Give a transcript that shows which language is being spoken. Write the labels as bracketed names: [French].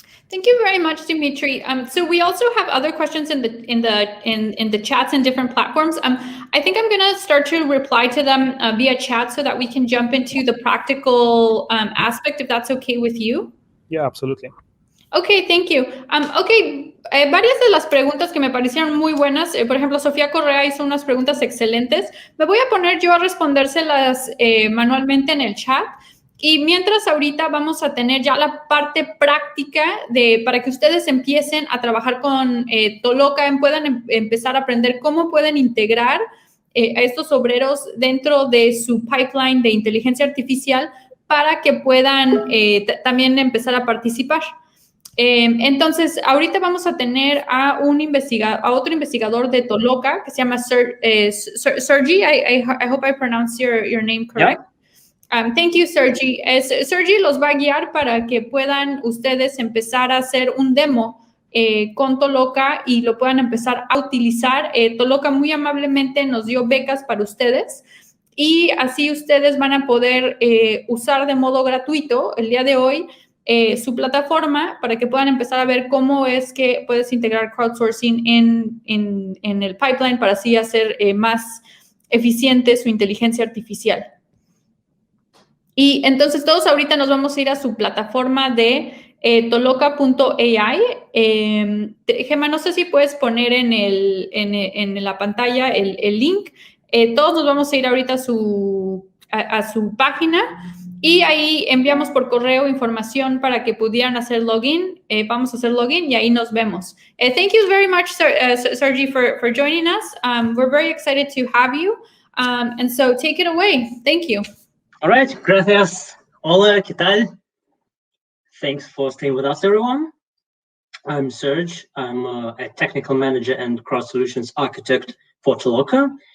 [English] Thank you very much, Dimitri. So we also have other questions in the chats and different platforms. I think I'm going to start to reply to them via chat so that we can jump into the practical aspect, if that's okay with you. Yeah, absolutely. Okay, thank you. [Spanish] Varias de las preguntas que me parecieron muy buenas, por ejemplo, Sofía Correa hizo unas preguntas excelentes. Me voy a poner yo a respondérselas manualmente en el chat. Y mientras ahorita vamos a tener ya la parte práctica para que ustedes empiecen a trabajar con Toloka, puedan empezar a aprender cómo pueden integrar a estos obreros dentro de su pipeline de inteligencia artificial para que puedan también empezar a participar. Entonces, ahorita vamos a tener a otro investigador de Toloka que se llama Sergi. [English] I hope I pronounced your name correct. Yeah. Thank you, Sergi. [Spanish] Sergi los va a guiar para que puedan ustedes empezar a hacer un demo con Toloka y lo puedan empezar a utilizar. Toloka muy amablemente nos dio becas para ustedes y así ustedes van a poder usar de modo gratuito el día de hoy su plataforma para que puedan empezar a ver cómo es que puedes integrar crowdsourcing en el pipeline para así hacer más eficiente su inteligencia artificial. Y entonces todos ahorita nos vamos a ir a su plataforma de toloka.ai. Gemma, no sé si puedes poner en la pantalla el link. Todos nos vamos a ir ahorita a su página y ahí enviamos por correo información para que pudieran hacer login. Vamos a hacer login y ahí nos vemos. [English] Thank you very much, Sergi, for joining us. We're very excited to have you. And so take it away. Thank you. All right, [Spanish] gracias. Hola, ¿qué tal? [English] Thanks for staying with us, everyone. I'm Serge. I'm a technical manager and crowd solutions architect for Toloka.